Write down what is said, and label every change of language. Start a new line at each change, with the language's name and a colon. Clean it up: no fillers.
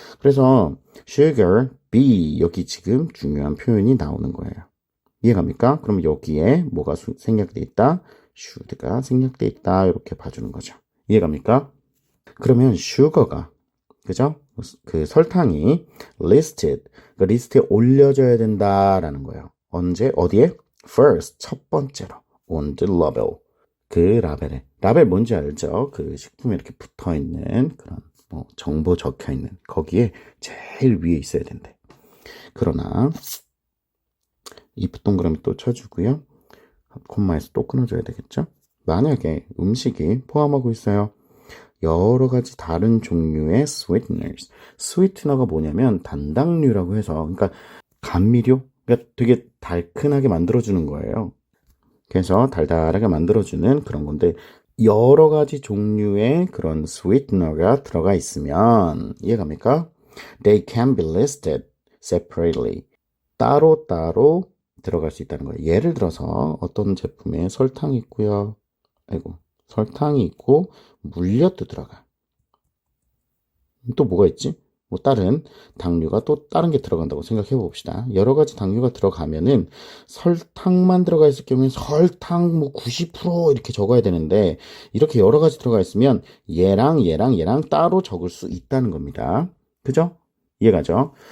Korean: 그래서 sugar, be 여기 지금 중요한 표현이 나오는 거예요. 이해갑니까? 그럼 여기에 뭐가 생략돼 있다? should가 생략돼 있다. 이렇게 봐주는 거죠. 이해갑니까? 그러면 sugar가 그죠? 그 설탕이 listed, 그 리스트에 올려져야 된다라는 거예요. 언제? 어디에? first, 첫 번째로
English: on the label.
Korean: 그 라벨에. 라벨 뭔지 알죠? 그 식품에 이렇게 붙어 있는 그런 뭐 정보 적혀 있는 거기에 제일 위에 있어야 된대. 그러나 if 동그라미 또 쳐주고요. 콤마에서 또 끊어줘야 되겠죠? 만약에 음식이 포함하고 있어요. 여러 가지 다른 종류의 sweeteners. 스위트너가 뭐냐면 단당류라고 해서 그러니까 감미료? 그러니까 되게 달큰하게 만들어주는 거예요. 그래서 달달하게 만들어주는 그런 건데 여러 가지 종류의 그런 sweetener가 들어가 있으면 이해갑니까?
English: They can be listed separately.
Korean: 따로따로 들어갈 수 있다는 거예요. 예를 들어서 어떤 제품에 설탕이 있고요. 설탕이 있고 물엿도 들어가. 또 뭐가 있지? 뭐 다른 당류가 또 다른 게 들어간다고 생각해 봅시다. 여러 가지 당류가 들어가면은 설탕만 들어가 있을 경우엔 설탕 뭐 90% 이렇게 적어야 되는데 이렇게 여러 가지 들어가 있으면 얘랑 따로 적을 수 있다는 겁니다. 그죠? 이해가죠?